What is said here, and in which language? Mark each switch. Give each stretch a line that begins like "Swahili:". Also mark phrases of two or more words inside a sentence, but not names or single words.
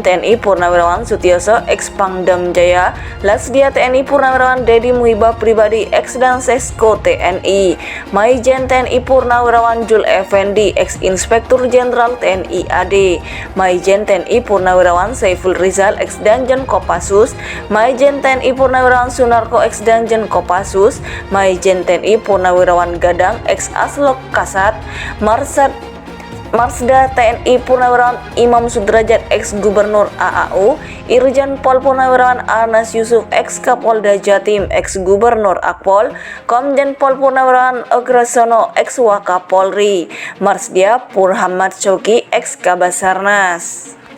Indonesian: TNI Purnawirawan Sutioso, ex-Pangdam Jaya, Lasdia TNI Purnawirawan Dedi Muhibah Pribadi, ex-Dan Sesko TNI, Maijen TNI Purnawirawan Jul Effendi, ex-Inspektur Jenderal TNI AD, Maijen TNI Purnawirawan Saiful Rizal, ex-Danjen Kopassus, Maijen TNI Purnawirawan Sunarko, ex-Danjen Kopassus, Maijen TNI Purnawirawan Gadang, ex-Aslok Kasat, Marsda TNI Purnawirawan Imam Sudrajat, ex-Gubernur AAU, Irjen Pol Purnawirawan Anas Yusuf, ex-Kapolda Jatim, ex-Gubernur Akpol, Komjen Pol Purnawirawan Agrasono, ex-Wakapolri, Marsdia Purhamad Coki, ex-Kabasarnas.